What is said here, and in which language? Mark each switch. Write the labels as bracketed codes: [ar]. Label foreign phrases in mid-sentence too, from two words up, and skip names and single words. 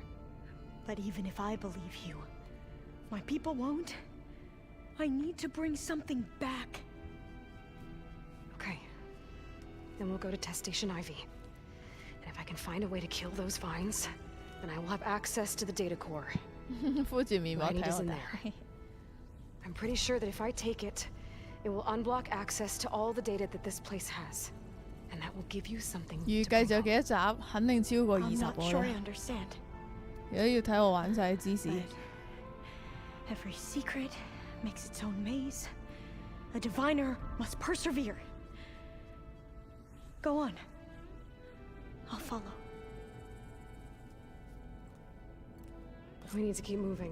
[en] But even if I believe you, my people won't. I need to bring something back. Okay. Then we'll go to Test Station Ivy. And if I can find a way to kill those vines, then I will have access to the data core. [yue] 敷住面膜 [en] What I need [yue] 睇 [en] is [yue] 我 [en] in [yue] 睇 [en] there. I'm pretty sure that if I take it, it will unblock access to all the data that this place has. And that will give you something [yue] 預 [en] to [yue] 計 [en] bring [yue] 仲有幾多集？肯定超過 [en] I'm [yue] 20 [en] not [yue] 個 [en] sure I [yue] 啦。 [en] understand. [yue] 如果要睇我玩晒啲芝士， [en] Every secret makes its own maze. A diviner must persevere. Go on. I'll follow. We need to keep moving.